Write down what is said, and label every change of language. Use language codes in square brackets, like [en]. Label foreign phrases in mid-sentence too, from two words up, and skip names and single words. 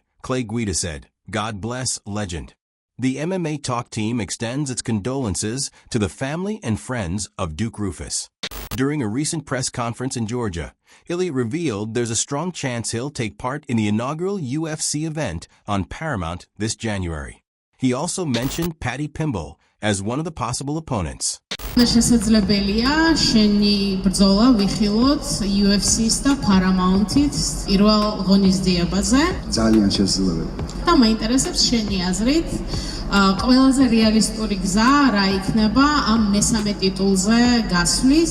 [en] Clay Guida said, "God bless legend." The MMA Talk team extends its condolences to the family and friends of Duke Rufus. During a recent press conference in Georgia, Ilya revealed there's a strong chance he'll take part in the inaugural UFC event on Paramount this January. He also mentioned Paddy Pimble as one of the possible opponents. [ka] შესაძლებელია შენი ბრძოლა ვიხილოთ UFC-ს და Paramount-ით პირველ ღონისძიებაზე. ძალიან შესაძლებელი. და მაინტერესებს შენი აზრით, ყველაზე რეალისტური გზა რა იქნება ამ მესამე ტიტულზე გასვლის?